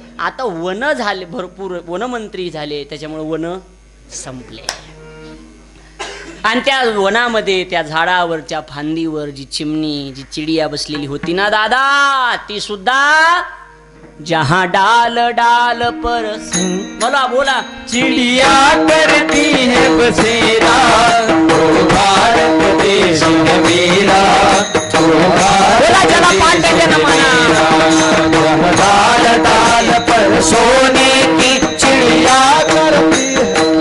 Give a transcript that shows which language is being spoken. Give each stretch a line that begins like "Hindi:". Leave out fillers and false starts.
Marathi: आता वन झाले, भरपूर वनमंत्री झाले, त्याच्यामुळे वन संपले. आणि त्या वनामध्ये त्या झाडावरच्या फांदीवर जी चिमणी, जी चिडिया बसलेली होती ना दादा, ती सुद्धा
Hindi: जहां डाल डाल पर बोला बोला चिड़िया करती है बसेरा, ओ भारत देश है मेरा, ओ
Marathi: बोला चला पाठ देते ना म्हणा.
Hindi: डाल डाल पर सोने की चिड़िया करती है.